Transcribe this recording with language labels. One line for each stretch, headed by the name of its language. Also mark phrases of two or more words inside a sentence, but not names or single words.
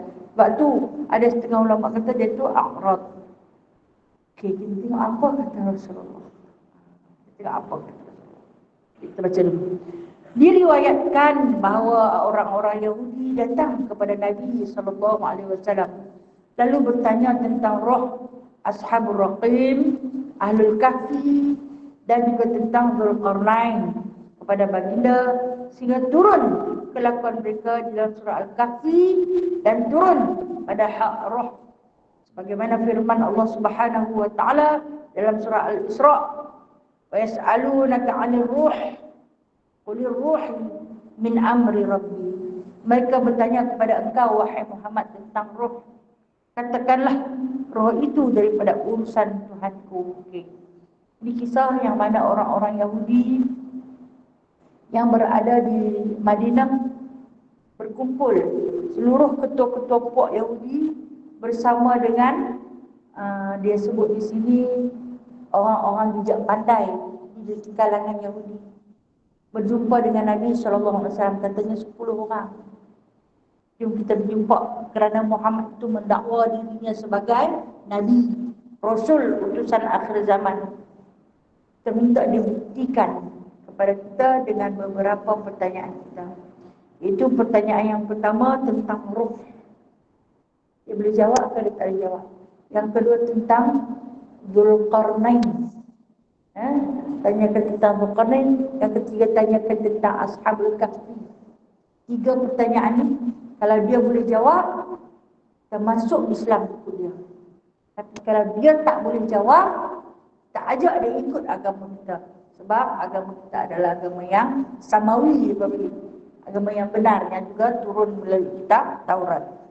Malay: Sebab tu ada setengah ulama kata dia tu akhraj. Okey, kita tengok apa kata Rasulullah. Kita tengok apa kata Rasulullah. Kita baca dulu. Diriwayatkan bahawa orang-orang Yahudi datang kepada Nabi SAW, lalu bertanya tentang roh Ashabul Raqim, Ahlul Kahfi, dan juga tentang Dzulqarnain kepada baginda, sehingga turun kelakuan mereka di dalam surah Al-Kahfi dan turun pada hak roh, sebagaimana firman Allah
Arabic: سبحانه وتعالى
Malay: dalam surah Al-Isra,
Arabic: ويسألونك عن الروح قل الروح من أمر ربي.
Malay: Mereka bertanya kepada engkau wahai Muhammad tentang roh. Katakanlah roh itu daripada urusan Tuhanku. Okay. Ini kisah yang mana orang-orang Yahudi yang berada di Madinah berkumpul, seluruh ketua-ketua puak Yahudi bersama dengan dia sebut di sini orang-orang bijak pandai di kalangan Yahudi, berjumpa dengan Nabi SAW. Katanya 10 orang. Jom kita berjumpa kerana Muhammad itu mendakwa dirinya sebagai Nabi, Rasul, utusan akhir zaman. Kita minta dibuktikan kepada kita dengan beberapa pertanyaan kita. Itu pertanyaan yang pertama tentang ruh. Dia boleh jawab atau dia tak boleh jawab. Yang kedua tentang Dzulqarnain. Tanyakan tentang Dzulqarnain. Yang ketiga tanyakan tentang Ashabul Kahfi. 3 pertanyaan ni, kalau dia boleh jawab, kita masuk Islam ikut dia. Tapi kalau dia tak boleh jawab, tak ajak dia ikut agama kita. Sebab agama kita adalah agama yang samawi, agama yang benar, yang juga turun melalui kitab Taurat.